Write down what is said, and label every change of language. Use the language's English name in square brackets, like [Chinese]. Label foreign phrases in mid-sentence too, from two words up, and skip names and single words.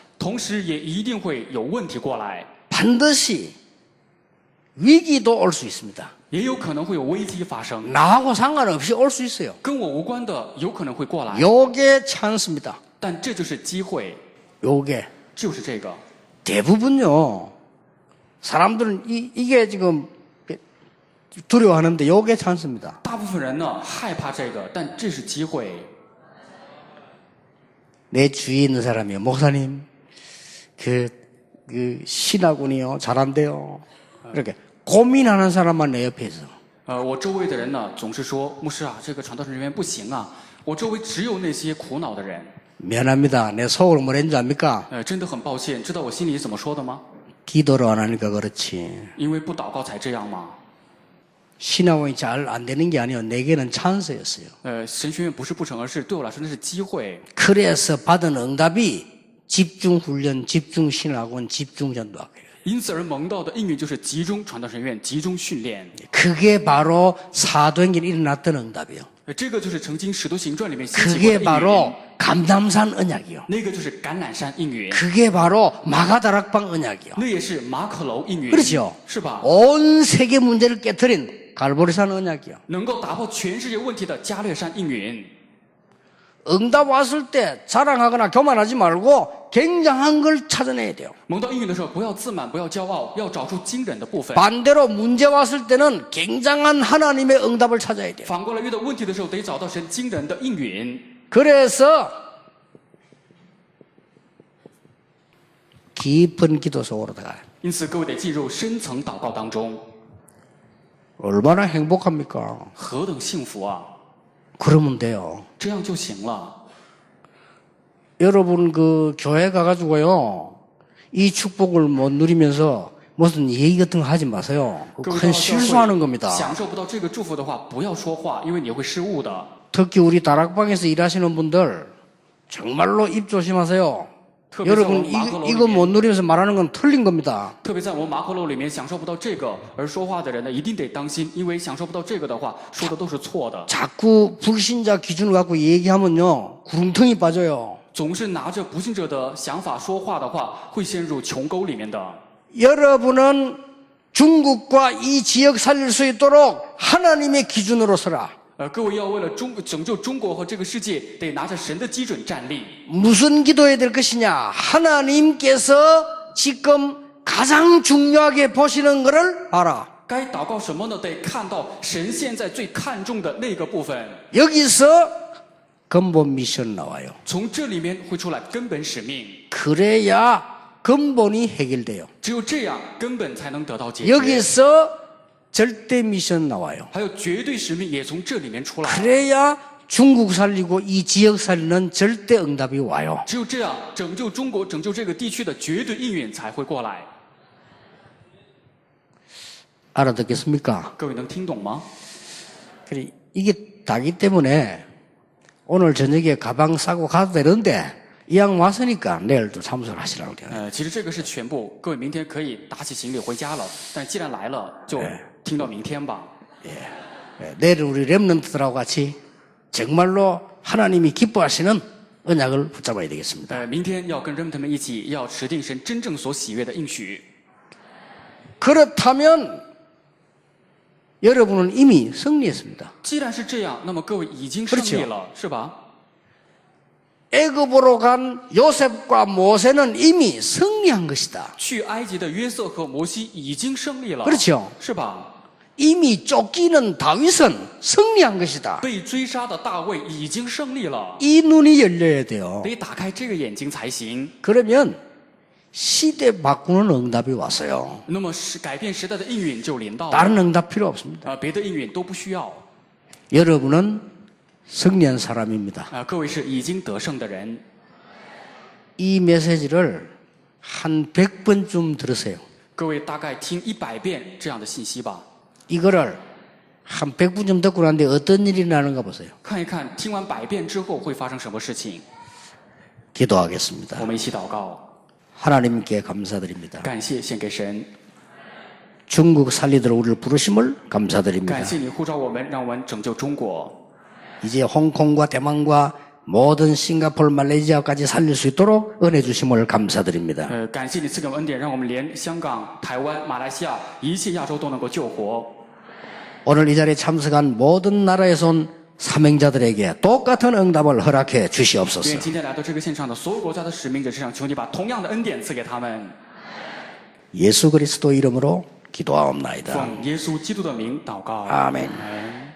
[Chinese] 同时也一定会有问题过来， [Korean] 반드시 위기도 올 수 있습니다. [Chinese] 也有可能会有危机发生， [Korean] 나하고 상관없이 올 수 있어요. [Chinese] 跟我无关的有可能会过来， [Korean] 요게 찬스입니다. [Chinese] 但这就是机会， [Korean] 요게 [Chinese] 就是这个。 [Korean] 대부분요. 사람들은 이게 지금 두려워하는데 요게 찬스입니다. [Chinese] 大部分人呢害怕这个，但这是机会。 [Korean] 내 주위에 있는 사람이요. 목사님, 그 신학군이요. 잘한대요. 이렇게 고민하는 사람만 내 옆에 있어. [Chinese] 我周围的人呢总是说，牧师啊，这个传道人员不行啊。我周围只有那些苦恼的人。 [Korean] 미안합니다. 내 속으로 뭐랬는지 압니까? [Chinese] 真的很抱歉，知道我心里怎么说的吗？ [Korean] 기도를 안 하니까 그렇지. [Chinese] 因为不祷告才这样吗？ [Korean] 신학원이 잘 안 되는 게 아니에요. 내게는 찬스였어요. [Chinese] 神学院不是不成，而是对我来说那是机会。 [Korean] 그래서 받은 응답이 집중훈련, 집중신학원, 집중전도학교예요. [Chinese] 因此而蒙到的应允就是集中传道神院、集中训练。 [Korean] 그게 바로 사도행전에 일어났던 응답이에요. [Chinese] 这个就是曾经《使徒行传》里面兴起过的 [Korean] 그게 [Chinese] 应允。 [Korean] 바로 감담산 언약이요. [Chinese] 那个就是橄榄山应允， [Korean] 그게 바로 마가다락방 언약이요. [Chinese] 那也是马可楼应允， [Korean] 그렇죠. [Chinese] 是吧？ [Korean] 온 세계 문제를 깨뜨린 갈보리산 언약이요. [Chinese] 能够打破全世界问题的加略山应允。 [Korean] 응답 왔을 때 자랑하거나 교만하지 말고 굉장한 걸 찾아내야 돼요. [Chinese] 蒙到应允的时候，不要自满，不要骄傲，要找出惊人的部分。 [Korean] 반대로 문제 왔을 때는 굉장한 하나님의 응답을 찾아야 돼요. [Chinese] 反过来遇到问题的时候，得找到神惊人的应允。 [Korean] 그래서 깊은 기도 속으로 들어가요. [Chinese] 因此，各位得进入深层祷告当中， [Korean] 얼마나 행복합니까? [Chinese] 何等幸福啊！ [Korean] 그러면 돼요. [Chinese] 这样就行了。 [Korean] 여러분 그 교회 가가지고요 이 축복을 못 누리면서 무슨 얘기 같은 거 하지 마세요. [Chinese] 各位 [Korean] 큰 [Chinese] 到教 [Korean] 실수하는 [Chinese] 会 [Korean] 겁니다. [Chinese] 享受不到这个祝福的话，不要说话，因为你会失误的。 [Korean] 특히 우리 다락방에서 일하시는 분들 정말로 입 조심하세요. [Chinese] 特别在我 [Korean] 여러분 [Chinese] 们马可楼里 [Korean] 이거 [Chinese] 面， [Korean] 못 누리면서 말하는 건 틀린 겁니다. [Chinese] 特别在我们马可楼里面享受不到这个而说话的人呢，一定得当心，因为享受不到这个的话，说的都是错的。 [Korean] 자꾸 불신자 기준을 갖고 얘기하면요 구렁텅이 빠져요. [Chinese] 总是拿着不信者的想法说话的话，会陷入穷沟里面的。 [Korean] 여러분은 중국과 이 지역 살릴 수 있도록 하나님의 기준으로 서라. [Chinese] 各位要为了拯救中国和这个世界，得拿着神的基准站立。 [Korean] 무슨 기도해야 될 것이냐? 하나님께서 지금 가장 중요하게 보시는 것을 알아. [Chinese] 该祷告什么呢？得看到神现在最看重的那个部分。 [Korean] 여기서 근본 미션 나와요. [Chinese] 从这里面会出来根本使命， [Korean] 그래야 근본이 해결돼요. [Chinese] 只有这样根本才能得到解决。 [Korean] 여기서 절대 미션 나와요. [Chinese] 还有绝对使命也从这里面出来。 [Korean] 그래야 중국 살리고 이 지역 살리는 절대 응답이 와요. [Chinese] 只有这样，拯救中国、拯救这个地区的绝对应允才会过来。 [Korean] 알아듣겠습니까? [Chinese] 各位能听懂吗？ [Korean] 그래, 이게 다기 때문에 오늘 저녁에 가방 싸고 가도 되는데 이왕 왔으니까 내일 또 참석을 하시라고 그래요. [Chinese] 其实这个是全部，各位明天可以打起行李回家了。但既然来了，就听到明天吧。 [Korean] 내일 우리 렘넌트들하고 같이 정말로 하나님이 기뻐하시는 언약을 붙잡아야 되겠습니다. [Chinese] 明天要跟人们一起，要持定神真正所喜悦的应许。 [Korean] 그렇다면 여러분은 이미 승리했습니다. [Chinese] 既然是这样，那么各位已经胜利了，是吧？ [Korean] 애굽으로 간 요셉과 모세는 이미 승리한 것이다. [Chinese] 去埃及的约瑟和摩西已经胜利了， [Korean] 그렇죠. [Chinese] 是吧？ [Korean] 이미 쫓기는 다윗은 승리한 것이다. [Chinese] 被追杀的大卫已经胜利了， [Korean] 이 눈이 열려야 돼요. [Chinese] 得打开这个眼睛才行。 [Korean] 그러면 시대 바꾸는 응답이 왔어요. [Chinese] 那么是改变时代的应允就临到了， [Korean] 다른 응답 필요 없습니다. [Chinese] 别的应允都不需要。 [Korean] 여러분은 승리한 사람입니다. [Chinese] 各位是已经得胜的人， [Korean] 이 메시지를 한 100번쯤 들으세요. [Chinese] 各位大概听100遍这样的信息吧， [Korean] 이거를 한 100번쯤 듣고 나는데 어떤 일이 나는가 보세요. [Chinese] 看一看听完100遍之后会发生什么事情。 [Korean] 기도하겠습니다. [Chinese] 我们一起祷告， [Korean] 하나님께 감사드립니다. [Chinese] 感谢献给神， [Korean] 중국 살리도록 우리를 부르심을 감사드립니다. [Chinese] 感谢你呼召我们，让我们拯救中国。 [Korean] 이제 홍콩과 대만과 모든 싱가포르, 말레이시아까지 살릴 수 있도록 은혜 주심을 감사드립니다. [Chinese] 感谢你赐给我们恩典，让我们连香港、台湾、马来西亚一切亚洲都能够救活。 [Korean] 오늘 이 자리에 참석한 모든 나라에서 온 사명자들에게 똑같은 응답을 허락해 [Chinese] 愿 [Korean] 주시옵소서. [Chinese] 今天来到这个现场的所有国家的使命者身上，求你把同样的恩典赐给他们。 [Korean] 예수 그리스도 이름으로 기도하옵나이다. [Chinese] 奉耶稣基督的名祷告。 [Korean] 아멘. [Chinese] 阿门